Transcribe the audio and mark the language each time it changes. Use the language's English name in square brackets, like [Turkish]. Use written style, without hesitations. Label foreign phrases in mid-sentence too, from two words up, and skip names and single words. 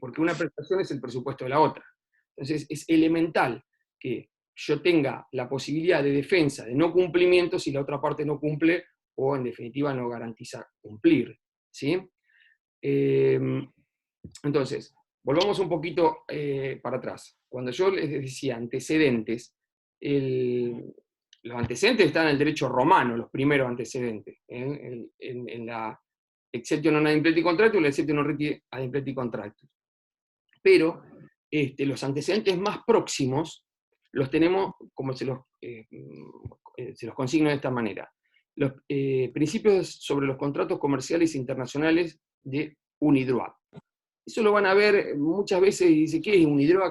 [Spanish] Porque una prestación es el presupuesto de la otra. Entonces es elemental que yo tenga la posibilidad de defensa de no cumplimiento si la otra parte no cumple o en definitiva no garantiza cumplir. ¿Sí? Entonces, volvamos un poquito para atrás. Cuando yo les decía antecedentes, los antecedentes están en el derecho romano, los primeros antecedentes, en la [Latin] exceptio non ad impleti contractus [Spanish] y la [Latin] exceptio non reti ad impleti contractus. [Spanish] Pero los antecedentes más próximos los tenemos, como se los consigno de esta manera. Los principios sobre los contratos comerciales internacionales de UNIDROIT. Eso lo van a ver muchas veces y dice, ¿qué es UNIDROIT?